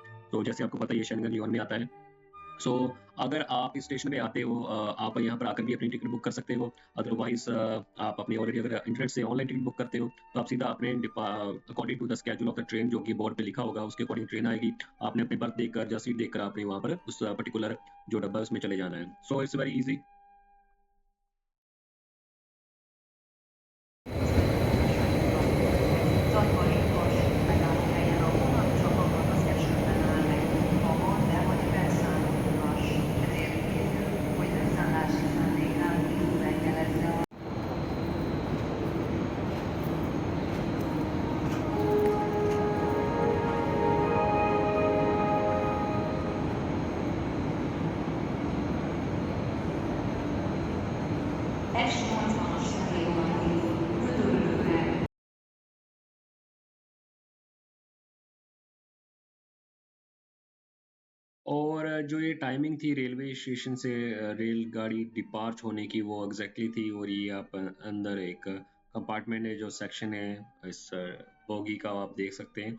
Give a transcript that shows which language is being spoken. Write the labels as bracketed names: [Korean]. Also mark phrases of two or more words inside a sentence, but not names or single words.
[Hindi] तो जैसे आपको पता है ये शेंगन ज़ोन में आता है। सो अगर आप इस स्टेशन पे आते हो आप यहाँ पर आकर भी अपनी [English] ticket book [Hindi] कर सकते हो। अदरवाइज़ आप अपनी ऑलरेडी अगर इंटरनेट से [English] online ticket book [Hindi] करते हो, तो आप सीधा अपने [English] according to the schedule of the train [Hindi] जो कि बोर्ड पे लिखा होगा, उसके अकॉर्डिंग ट्रेन आएगी। आपने अपनी बर्थ देखकर या सीट देखकर आपने वहाँ पर उस पर्टिकुलर जो डब्बा है उसमें चले जाना है। [English] So it's very easy. [Hungarian] Takarékos megállhelyen a vonat csak abban az esetben áll meg, ha van vagy felszállóutas. Ezért kérjük, hogy leszállási szándékán kívül jelezze a S80-as személyvonat Gödöllőre. [Hindi] और जो ये टाइमिंग थी [English] railway station [Hindi] से रेलगाड़ी डिपार्च होने की वो एग्जैक्टली थी और ये आप अंदर एक कंपार्टमेंट है जो सेक्शन है इस बोगी का आप देख सकते हैं।